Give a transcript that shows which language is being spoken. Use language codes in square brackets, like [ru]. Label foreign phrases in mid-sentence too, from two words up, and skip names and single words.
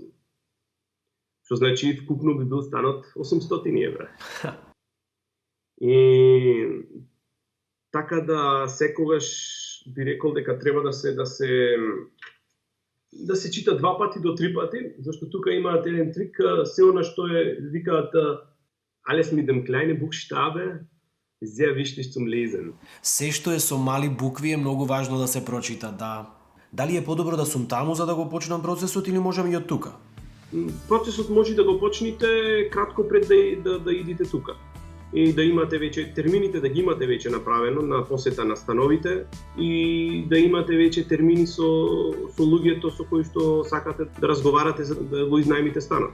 [mk] Што значи вкупно би бил станот 800 евра. И така да секогаш би рекол дека треба да се чита 2 пати до 3 пати, зашто тука имаат еден трик, се она што викаат [de] alles mit dem kleine Buchstabe sehr wichtig zum lesen. [mk] Се што е со мали букви е многу важно да се прочита, да. Дали е подобро да сум таму за да го почнам процесот или можам и од тука? Процесот може да го почнете кратко пред да идите тука. и да имате веќе термините, да ги имате веќе направено на посета на становите и да имате веќе термини со луѓето со кои што сакате да разговарате за да го изнајмите станот.